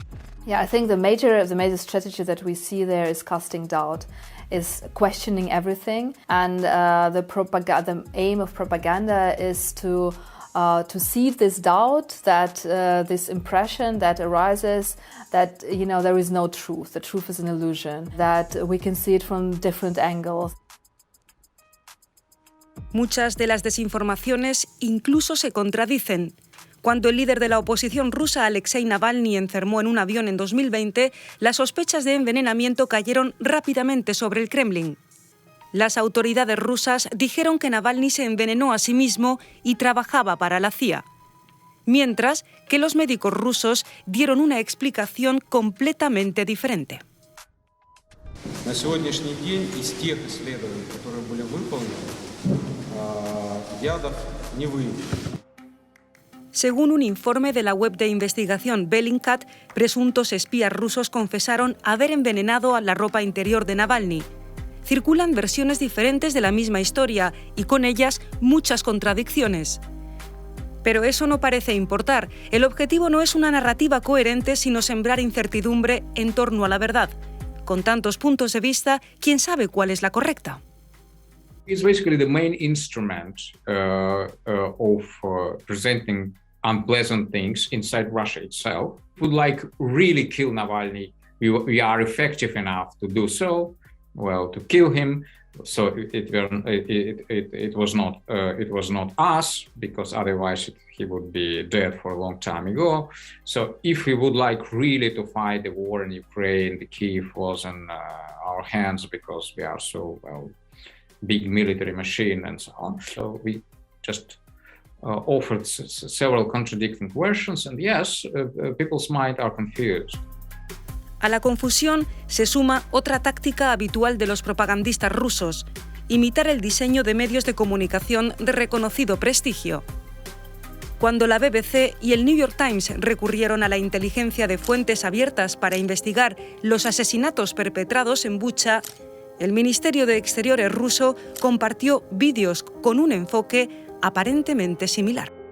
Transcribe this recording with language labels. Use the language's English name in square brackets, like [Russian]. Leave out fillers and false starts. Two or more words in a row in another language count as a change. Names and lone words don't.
[English] Yeah, I think the major strategy that we see there is casting doubt, is questioning everything, and the aim of propaganda is to seed this doubt, that this impression that arises that there is no truth. The truth is an illusion. That we can see it from different angles. [Spanish] Muchas de las desinformaciones incluso se contradicen. Cuando el líder de la oposición rusa, Alexei Navalny, enfermó en un avión en 2020, las sospechas de envenenamiento cayeron rápidamente sobre el Kremlin. Las autoridades rusas dijeron que Navalny se envenenó a sí mismo y trabajaba para la CIA, mientras que los médicos rusos dieron una explicación completamente diferente. [Russian] На сегодняшний день из тех исследований, которые были выполнены, ядов не выявлено. [Spanish] Según un informe de la web de investigación Bellingcat, presuntos espías rusos confesaron haber envenenado a la ropa interior de Navalny. Circulan versiones diferentes de la misma historia y con ellas muchas contradicciones. Pero eso no parece importar. El objetivo no es una narrativa coherente, sino sembrar incertidumbre en torno a la verdad. Con tantos puntos de vista, ¿quién sabe cuál es la correcta? [English] It's basically the main instrument of presenting unpleasant things inside Russia itself. Would like really kill Navalny. We are effective enough to do so. Well, to kill him. So it was not us, because otherwise he would be dead for a long time ago. So if we would like really to fight the war in Ukraine, the Kyiv was in our hands because we are so big military machine and so on. So we just offered several contradicting versions, and yes, people's minds are confused. [Spanish] A la confusión se suma otra táctica habitual de los propagandistas rusos: imitar el diseño de medios de comunicación de reconocido prestigio. Cuando la BBC y el New York Times recurrieron a la inteligencia de fuentes abiertas para investigar los asesinatos perpetrados en Bucha, el Ministerio de Exteriores ruso compartió vídeos con un enfoque aparentemente similar.